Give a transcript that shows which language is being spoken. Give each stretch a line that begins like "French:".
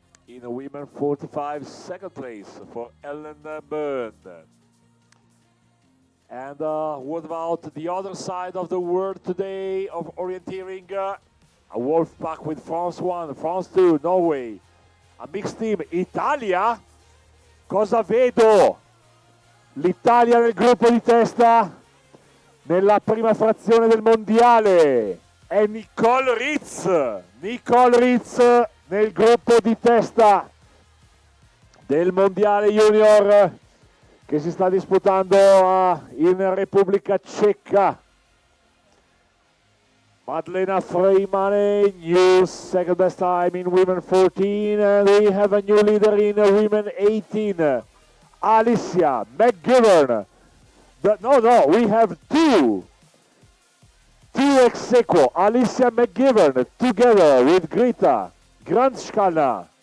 English: In women 45, second place for Ellen Byrne. And what about the other side of the world today of orienteering? A wolf pack with France 1, France 2, Norway. A mixed team, Italia?
Italian: Cosa vedo? L'Italia nel gruppo di testa nella prima frazione del mondiale. È Nicole Ritz nel gruppo di testa del mondiale junior che si sta disputando in Repubblica Ceca.
English: Madlena Freimane, new second best time in women 14, and we have a new leader in women 18, Alicia McGivern. We have two ex aequo, Alicia McGivern together with Greta Grandskana.